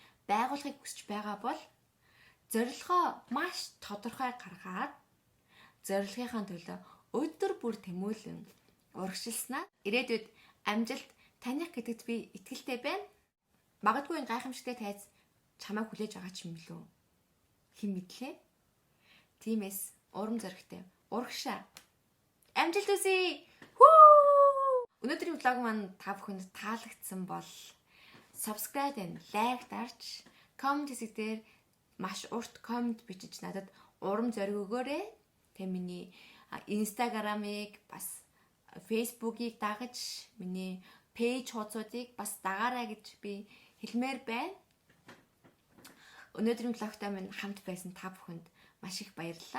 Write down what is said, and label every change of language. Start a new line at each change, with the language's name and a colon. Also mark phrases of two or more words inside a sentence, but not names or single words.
Mongolian: байгуулахыг хүсэж байгаа бол зорилгоо маш тодорхой гаргаад зорилгынхаа төлөө өдөр бүр тэмүүлэн урагшилснаа ирээдүйд амжилт таних гэдэгт би итгэлтэй байна. Магадгүй энэ гайхамшигтай тайз чамайг хүлээж байгаа ч юм лүү. Хэн мэдлээ? Тиймээс урам зоригтой урагшаа. Амжилт хүсье. Өнөөдрийн влог маань та бүхэнд таалагдсан бол
English: subscribe and like
Mongolian: дарж, comment хэсэг дээр маш урт comment бичиж надад урам зориг өгөөрэй. Тэ миний Instagram-ыг бас Facebook-ыг дагаж, миний пэйж хуудсуудыг бас дагаарай гэж би хэлмээр байна. Өнөөдрийн влогтой минь хамт байсан та бүхэнд маш их баярлалаа.